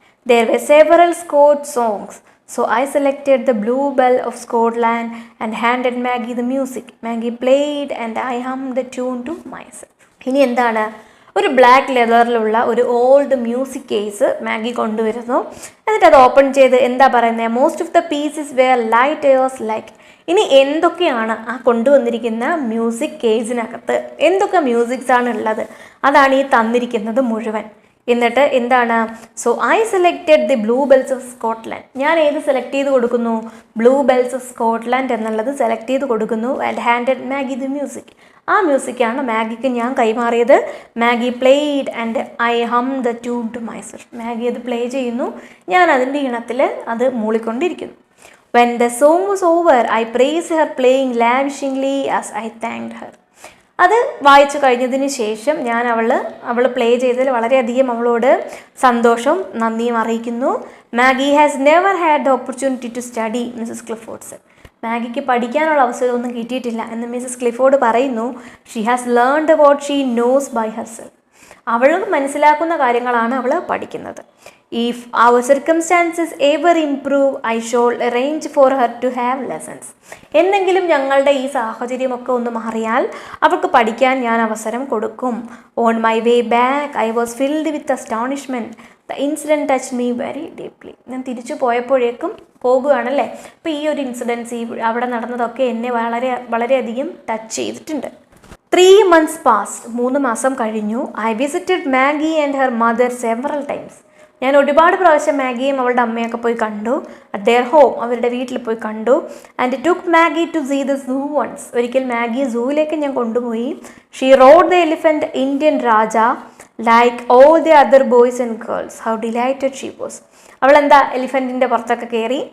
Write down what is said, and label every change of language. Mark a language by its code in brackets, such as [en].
[en] There were several Scott songs, so I selected The Bluebell of Scotland and handed Maggie the music. Maggie played and I hummed the tune to myself. [ml] ഇനി എന്താണ്? ഒരു black ലെതറിലുള്ള ഒരു old music case Maggi കൊണ്ടുവരുന്നു. എന്നിട്ട് അത് open ചെയ്ത് എന്താ പറയുന്നത്? [en] Most of the pieces were light airs like. [ml] ഇനി എന്തൊക്കെയാണ് ആ കൊണ്ടുവന്നിരിക്കുന്ന മ്യൂസിക് കേസിനകത്ത് എന്തൊക്കെ മ്യൂസിക്സ് ആണ് ഉള്ളത്? അതാണ് ഈ തന്നിരിക്കുന്നത് മുഴുവൻ. എന്നിട്ട് എന്താണ്? [en] So I selected the blue bells of Scotland. [ml] ഞാൻ ഏത് സെലക്ട് ചെയ്ത് കൊടുക്കുന്നു? ബ്ലൂ ബെൽസ് ഓഫ് സ്കോട്ട്ലാൻഡ് എന്നുള്ളത് സെലക്ട് ചെയ്ത് കൊടുക്കുന്നു. [en] And handed Maggie the music. [ml] ആ മ്യൂസിക്കാണ് മാഗിക്ക് ഞാൻ കൈമാറിയത്. [en] Maggie played and I hum the tune to myself. [ml] Maggi അത് പ്ലേ ചെയ്യുന്നു, ഞാൻ അതിൻ്റെ ഈണത്തിൽ അത് മൂളിക്കൊണ്ടിരിക്കുന്നു. [en] When the song was over, I praised her playing lavishingly as I thanked her. [ml] അത് വായിച്ചു കഴിഞ്ഞതിന് ശേഷം ഞാൻ അവൾ പ്ലേ ചെയ്തതിൽ വളരെയധികം അവളോട് സന്തോഷം നന്ദിയും അറിയിക്കുന്നു. [en] Maggie has never had the opportunity to study, Mrs Clifford said. [ml] മാഗിക്ക് പഠിക്കാനുള്ള അവസരമൊന്നും കിട്ടിയിട്ടില്ല എന്ന് മിസ്സസ് ക്ലിഫോർഡ് പറയുന്നു. [en] She has learned what she knows by herself. [ml] അവൾ മനസ്സിലാക്കുന്ന കാര്യങ്ങളാണ് അവൾ പഠിക്കുന്നത്. [en] If our circumstances ever improve, I shall arrange for her to have lessons. [ml] എന്തെങ്കിലും ഞങ്ങളുടെ ഈ സാഹചര്യമൊക്കെ ഒന്ന് മാറിയാൽ അവൾക്ക് പഠിക്കാൻ ഞാൻ അവസരം കൊടുക്കും. [en] On my way back, I was filled with astonishment. The incident touched me very deeply. [ml] ഞാൻ തിരിച്ചു പോകുകയാണല്ലേ. അപ്പോൾ ഈ ഒരു ഇൻസിഡൻസ് അവിടെ നടന്നതൊക്കെ എന്നെ വളരെയധികം ടച്ച് ചെയ്തിട്ടുണ്ട്. [en] 3 months passed. [ml] 3 മാസം കഴിഞ്ഞു. [en] I visited Maggie and her mother several times. [ml] ഞാൻ ഒരുപാട് പ്രാവശ്യം മാഗിയും അവളുടെ അമ്മയൊക്കെ പോയി കണ്ടു. [en] at their home, [ml] അവരുടെ വീട്ടിൽ പോയി കണ്ടു. [en] And took Maggie to see the zoo once. [ml] ഒരിക്കൽ മാഗിയെ സൂവിലേക്ക് ഞാൻ കൊണ്ടുപോയി. [en] She rode the elephant Indian raja like all the other boys and girls. How delighted she was. [ml] അവളെന്താ എലിഫൻറ്റിൻ്റെ പുറത്തൊക്കെ കയറി.